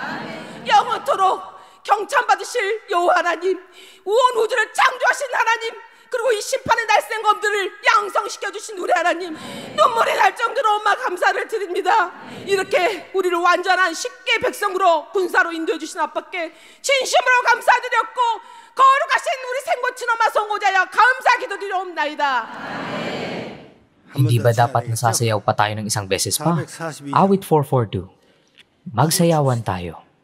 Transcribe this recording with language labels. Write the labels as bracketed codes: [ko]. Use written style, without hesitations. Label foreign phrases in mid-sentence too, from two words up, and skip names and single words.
[ko] 영원토록 경찬받으실 여호와 하나님, 온 우주를 창조하신 하나님, 그리고 이 심판의 날쌘검들을 양성시켜주신 우리 하나님, 눈물이 날 정도로 엄마 감사를 드립니다. 이렇게 우리를 완전한 십계 백성으로 군사로 인도해 주신 아빠께 진심으로 감사드렸고, 거룩하신 우리 생모친 엄마 성호자여 감사 기도드리옵나이다. [tl] Hindi ba dapat nasasayaw pa tayo ng isang beses pa? Awit 442. Magsayawan tayo.